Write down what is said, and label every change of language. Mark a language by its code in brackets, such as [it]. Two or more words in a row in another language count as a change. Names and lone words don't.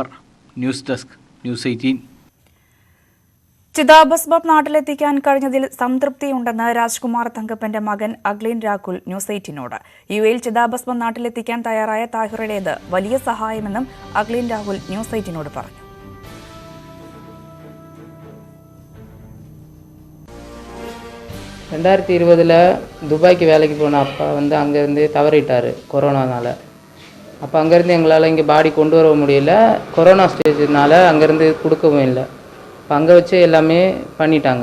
[ml] ന്യൂസ് ഡെസ്ക്, ന്യൂസ് 18. ചിതാഭസ്മം നാട്ടിലെത്തിക്കാൻ കഴിഞ്ഞതിൽ സംതൃപ്തിയുണ്ടെന്ന് രാജ്കുമാർ തങ്കപ്പന്റെ മകൻ അഗ്ലീൻ രാഹുൽ ന്യൂസ് 18നോട്. യുഎയിൽ ചിതാഭസ്മം നാട്ടിലെത്തിക്കാൻ തയ്യാറായ താഹിറയുടേത് വലിയ സഹായമെന്നും അഗ്ലീൻ രാഹുൽ ന്യൂസ് 18നോട് പറഞ്ഞു. [ta] ரெண்டாயிரத்தி 20 துபாய்க்கு வேலைக்கு போன அப்பா அங்கேருந்து தவறிட்டார் கொரோனானால். அப்போ அங்கேருந்து எங்களால் இங்கே பாடி கொண்டு வர முடியல. கொரோனா ஸ்டேஜ்னால அங்கேருந்து கொடுக்கவும் இல்லை. இப்போ அங்கே வச்சு எல்லாமே பண்ணிட்டாங்க.